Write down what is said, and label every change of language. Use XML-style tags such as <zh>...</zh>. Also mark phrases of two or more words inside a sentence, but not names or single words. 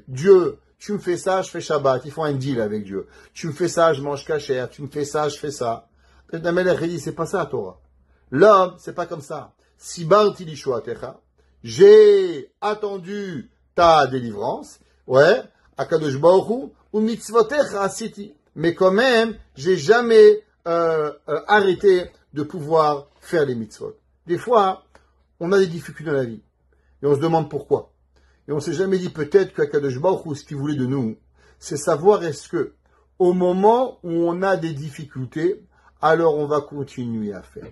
<fr>Dieu, tu me fais ça, je fais Shabbat. Ils font un deal avec Dieu. Tu me fais ça, je mange kasher. Tu me fais ça, je fais ça. C'est pas ça la Torah. L'homme, c'est pas comme ça.</fr> <he>שברתי לישועתך.</he> <fr>J'ai attendu ta délivrance. Ouais.</fr> <he>Akadosh Baruch Hu. ומצוותיך עשיתי.</he> <fr>Mais quand même, j'ai jamais arrêté de pouvoir faire les mitzvot. Des fois, on a des difficultés dans la vie. Et on se demande pourquoi. Et on s'est jamais dit peut-être qu'Akadosh Baruch Hu, ce qu'il voulait de nous, c'est savoir est-ce que, au moment où on a des difficultés, alors on va continuer à faire.</fr>